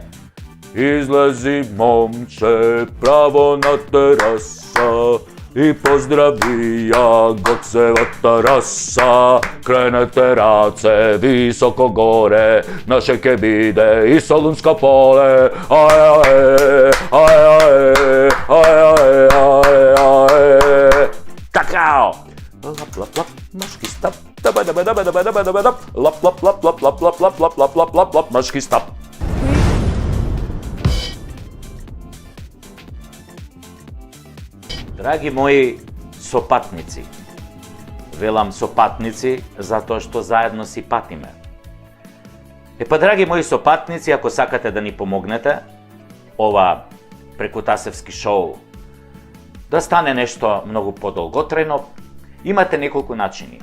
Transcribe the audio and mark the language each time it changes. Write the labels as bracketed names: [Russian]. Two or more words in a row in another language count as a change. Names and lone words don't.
[Macedonian] Излези, момче, право на тераса и поздрави ја Гоцевата раса. Кренете раце високо горе, наше ке биде и Солунско поле. Ај, ај, ај, ај, ај, ај, ај. Какао! Лап, лап, лап, машки стап. Лап, лап, лап, лап, лап, лап, лап, лап, лап, лап, лап, лап, машки стап. Драги мои сопатници, велам сопатници затоа што заедно си патиме. Драги мои сопатници, ако сакате да ни помогнете, ова прекутасевски шоу да стане нешто многу подолготрајно, имате неколку начини.